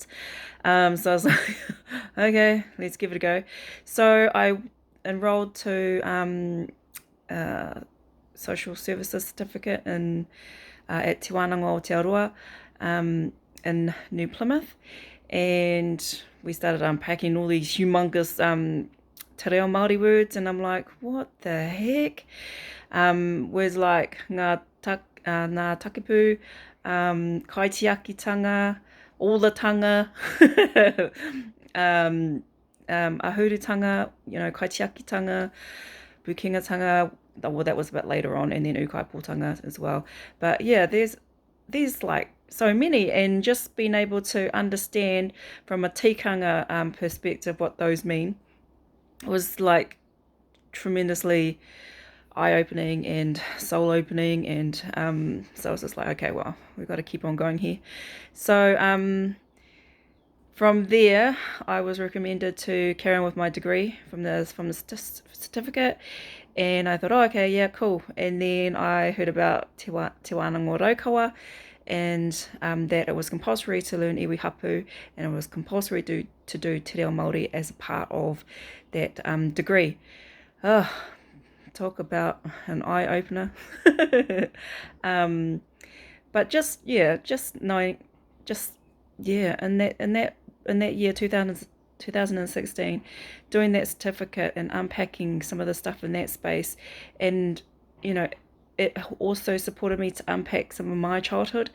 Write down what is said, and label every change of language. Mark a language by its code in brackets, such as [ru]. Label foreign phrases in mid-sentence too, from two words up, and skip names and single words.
[en] So I was like, okay, let's give it a go. So I enrolled to social services certificate at Te Wānanga o Te Aroa in New Plymouth, and we started unpacking all these humongous [mi] te reo Māori [en] words, and I'm like, what the heck? Words like [mi] ngā takipu, kaitiakitanga, [en] all the [mi] tanga, ahurutanga, kaitiakitanga, bukingatanga. [en] Well, that was a bit later on, and then ukaipōtanga as well. But yeah, there's like so many, and just being able to understand from a tikanga perspective what those mean was like tremendously eye-opening and soul-opening, and so I was just like, okay, well, we've got to keep on going here. So from there, I was recommended to carry on with my degree from the certificate, and I thought, oh, okay, yeah, cool. And then I heard about Te Wānanga o Raukawa, and that it was compulsory to learn [mi] iwi hapu, [en] and it was compulsory to do [mi] te reo Māori [en] as a part of that degree. Oh, talk about an eye-opener. But just knowing, in that year 2016, doing that certificate and unpacking some of the stuff in that space, and it also supported me to unpack some of my childhood.